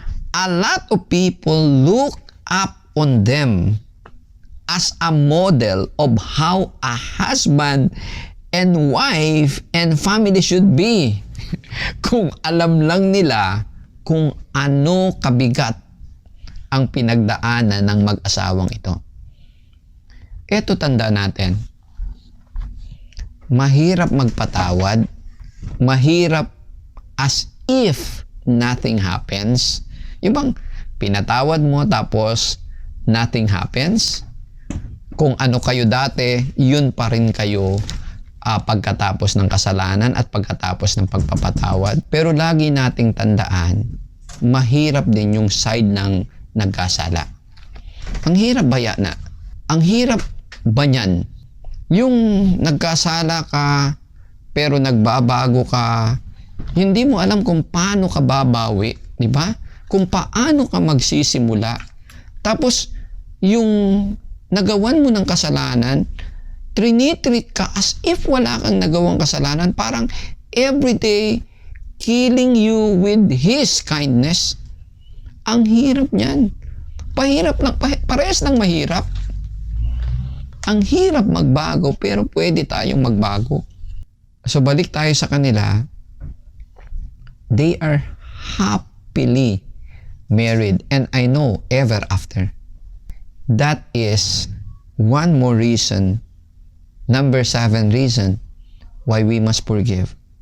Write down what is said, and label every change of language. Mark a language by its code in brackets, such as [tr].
[en] A lot of people look up on them as a model of how a husband and wife and family should be. [tl] Kung alam lang nila kung ano kabigat ang pinagdaanan ng mag-asawang ito. Ito tanda natin. Mahirap magpatawad. [en] Mahirap as if nothing happens. [tl] Yung bang pinatawad mo tapos [en] nothing happens? [tl] Kung ano kayo dati, yun pa rin kayo pagkatapos ng kasalanan at pagkatapos ng pagpapatawad. Pero lagi nating tandaan, mahirap din yung side ng nagkasala. Ang hirap ba yan? Ang hirap ba niyan? Yung nagkasala ka, pero nagbabago ka, hindi mo alam kung paano ka babawi, di ba? Kung paano ka magsisimula. Tapos, yung nagawan mo ng kasalanan, trinitreat ka as if wala kang nagawang kasalanan. [en] Parang everyday killing you with His kindness. [tl] Ang hirap niyan. Pahirap lang, parehas lang mahirap. Ang hirap magbago, pero pwede tayong magbago. So balik tayo sa kanila. [en] They are happily married, and I know ever after. That is one more reason, number 7 reason why we must forgive.